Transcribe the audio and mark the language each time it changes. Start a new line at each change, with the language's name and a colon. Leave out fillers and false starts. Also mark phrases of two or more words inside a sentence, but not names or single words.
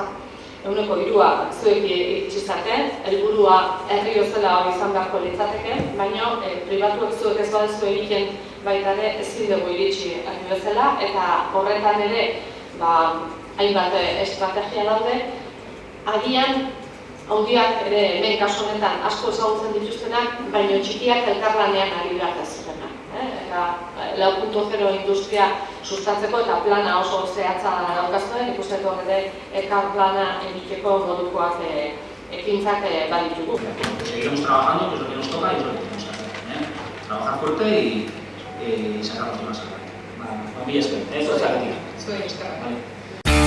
Basque: Ehuneko 3 zuek itxizaten, helburua herri bezala hori izan beharko litzateke, baina pribatuek zuek ez badezu egiten baita ere ezin dugu iritsi herri bezala, eta horretan ere hainbat estrategia daude, agian handiak ere hemen kasu honetan asko ezagutzen dituztenak, baina txikiak elkarlanean ari behar dezurenak. Eta 4.0 industria sustatzeko eta plana oso zehatza daukazuen, ikusten hor ere elkarlana egiteko modukoak ekintzak baditugu.
Spanish: Seguiremos trabajando, pues lo que nos toca y lo que tenemos que hacer. Trabajar fuerte y sacar las cosas. Vale,
Basque: mila esker.
Spanish: Eso es la que tiene.